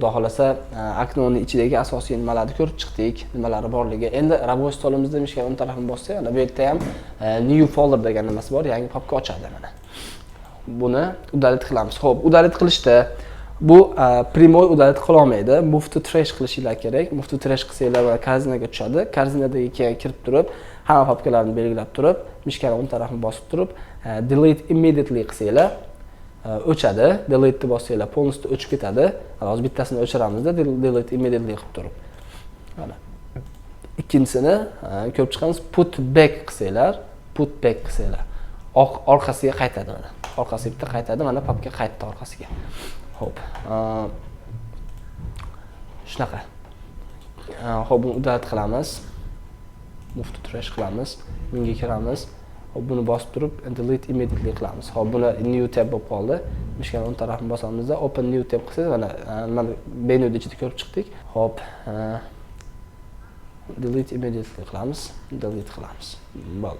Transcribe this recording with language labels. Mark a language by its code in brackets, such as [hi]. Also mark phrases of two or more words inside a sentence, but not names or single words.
[uz] Xudo xolasa, Aknoning ichidagi asosiy nimalarni ko'rib chiqdik, nimalari borligi. Endi ravoy stolimizda mishkan o'ng tarafini bossak, mana bu yerda ham [en] new folder [uz] degan nimasi bor, yangi papka ochadi mana. Buni udalit qilamiz. Xo'p, udalit qilishda bu [ru] прямой удалить [uz] qila olmaydi. [en] Move to trash [uz] qilishinglar kerak. [en] Move to trash [uz] qilsanglar korзинаga tushadi. Korзинаdagi keyin kirib turib, hamma papkalarni belgilab turib, mishkani o'ng tarafini bosib turib, [en] delete immediately [uz] qilsanglar o'chadi. Delete ni bossanglar polностью o'chib ketadi. Hozir bittasini o'chiramizda [en] delete immediately [uz] qilib turib. Mana. Ikkinchisini ko'rib chiqamiz, [en] put back [uz] qilsanglar, [en] put back [uz] qilsanglar orqasiga qaytadi mana. Orqasiga bitta qaytadi, mana papka qaytdi orqasiga. Xo'p. Shunaqa. Xo'p, buni udalit qilamiz. [en] Move to trash [uz] qilamiz. Bunga kiramiz. Xo'p, buni bosib turib [en] delete immediately [uz] qilamiz. Xo'p, buni [en] new tab [uz] bo'lib qoldi. Mishkan o'ng tarafini bosamizda [en] open new tab [uz] qilsangiz mana menyuda ichida ko'rib chiqdik. Xo'p, [en] delete immediately [uz] qilamiz. Delete qilamiz. Bo'ldi.